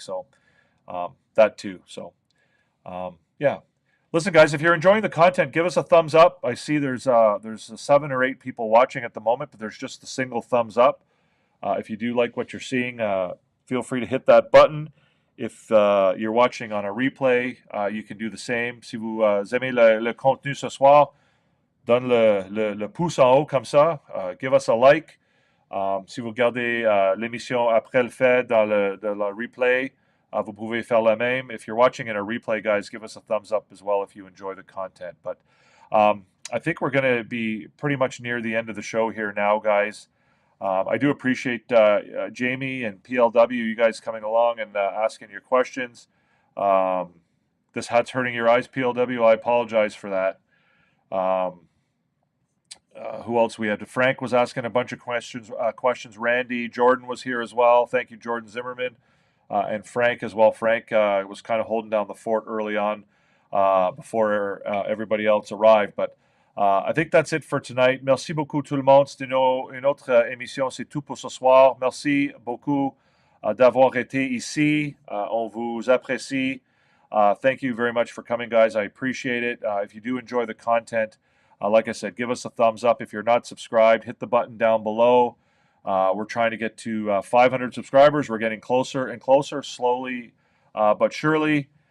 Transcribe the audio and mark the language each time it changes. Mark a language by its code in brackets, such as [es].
[en] So that too. So yeah. Listen, guys, if you're enjoying the content, give us a thumbs up. I see there's 7 or 8 people watching at the moment, but there's just a single thumbs up. If you do like what you're seeing, feel free to hit that button. If you're watching on a replay, you can do the same. [fr] Si vous aimez le contenu ce soir, donne le pouce en haut comme ça. [en] Give us a like. [fr] Si vous regardez l'émission après le fait dans le replay, vous pouvez faire la même. [en] If you're watching in a replay, guys, give us a thumbs up as well if you enjoy the content. But I think we're going to be pretty much near the end of the show here now, guys. I do appreciate Jamie and PLW, you guys coming along and asking your questions. This hat's hurting your eyes, PLW. I apologize for that. Who else we had? Frank was asking a bunch of questions. Randy, Jordan was here as well. Thank you, Jordan Zimmerman. And Frank as well. Frank was kind of holding down the fort early on before everybody else arrived. But I think that's it for tonight. [fr] Merci beaucoup tout le monde. C'était une autre émission. C'est tout pour ce soir. Merci beaucoup d'avoir été ici. On vous apprécie. [en] Thank you very much for coming, guys. I appreciate it. If you do enjoy the content, like I said, give us a thumbs up. If you're not subscribed, hit the button down below. We're trying to get to 500 subscribers. We're getting closer and closer, slowly but surely.